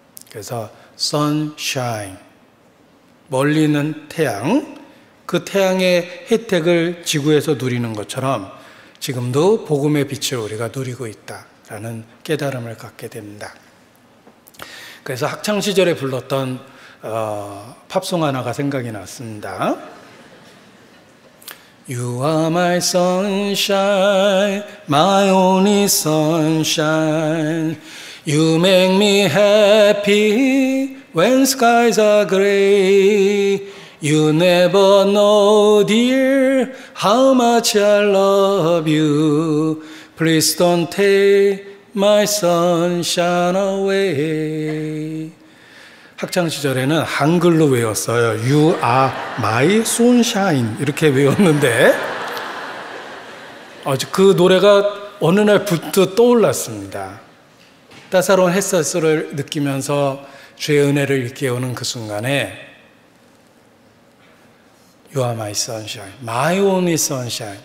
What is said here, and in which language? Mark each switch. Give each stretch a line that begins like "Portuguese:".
Korean: 그래서 sunshine, 멀리 있는 태양, 그 태양의 혜택을 지구에서 누리는 것처럼 지금도 복음의 빛을 우리가 누리고 있다라는 깨달음을 갖게 됩니다. 그래서 학창시절에 불렀던 팝송 하나가 생각이 났습니다.
English: You are my sunshine, my only sunshine. You make me happy when skies are gray. You never know, dear, how much I love you. Please don't take my sunshine away.
Korean: 학창시절에는 한글로 외웠어요.
English: You are my sunshine
Korean: 이렇게 외웠는데 그 노래가 어느 날 부터 떠올랐습니다. 따사로운 햇살을 느끼면서 주의 은혜를 일깨우는 그 순간에
English: You are my sunshine, my only sunshine.